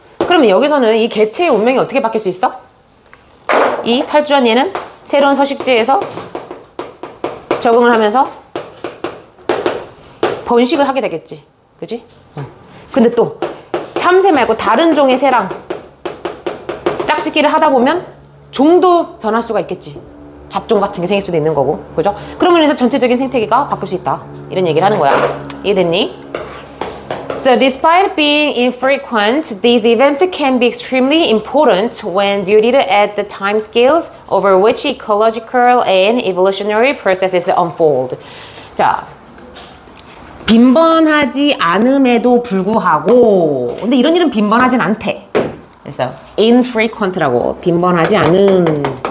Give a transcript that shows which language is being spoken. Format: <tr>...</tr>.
<ko>그러면 여기서는 이 개체의 운명이 어떻게 바뀔 수 있어? 이 탈주한 얘는 새로운 서식지에서 적응을 하면서 번식을 하게 되겠지. 그지? 근데 또 참새 말고 다른 종의 새랑 짝짓기를 하다 보면 종도 변할 수가 있겠지. 잡종 같은 게 생길 수도 있는 거고. 그죠? 그러면 이제 전체적인 생태계가 바뀔 수 있다. 이런 얘기를 하는 거야. 이해됐니?</ko> <en>So despite being infrequent, these events can be extremely important when viewed at the time scales over which ecological and evolutionary processes unfold.</en> <ko>자, 빈번하지 않음에도 불구하고, 근데 이런 일은 빈번하진 않대. 그래서 infrequent라고, 빈번하지 않은.</ko>